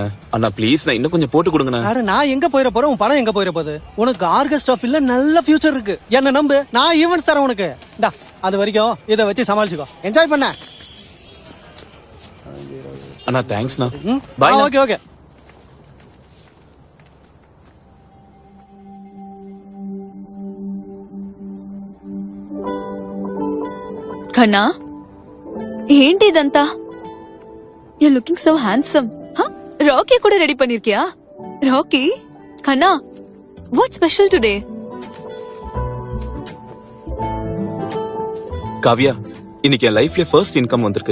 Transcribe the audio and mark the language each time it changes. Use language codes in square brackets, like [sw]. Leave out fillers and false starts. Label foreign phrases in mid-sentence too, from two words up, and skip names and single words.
[ta] அண்ணா ப்ளீஸ், நான் இன்னும் கொஞ்சம் போட்டு கொடுங்கண்ணா. அட நான் எங்க போயிட போறேன், உன் பணம் எங்க போயிட போகுது? உனக்கு ஆர்கெஸ்ட்ரா ஃபீல்ட்ல நல்ல ஃபியூச்சர் இருக்கு. என்ன நம்பு, நான் ஈவென்ட்ஸ் தரேன் உனக்கு. இந்தா அது வரைக்கும் இதை வச்சு சமாளிச்சுக்கோ. என்ஜாய் பண்ண. அண்ணா தேங்க்ஸ்ண்ணா. பாய். [en] okay okay. [te] కన్నా, ఏంటి ఇదంతా? [en] you looking so handsome. రాకీ [te] కూడా రెడీ [en] பண்ணிருக்கியா? [ta] ராக்கி, கண்ணா, [en] what special today? [ta] காவியா, இன்னைக்கு என் லைஃப்ல [en] first income [ta] வந்திருக்கு.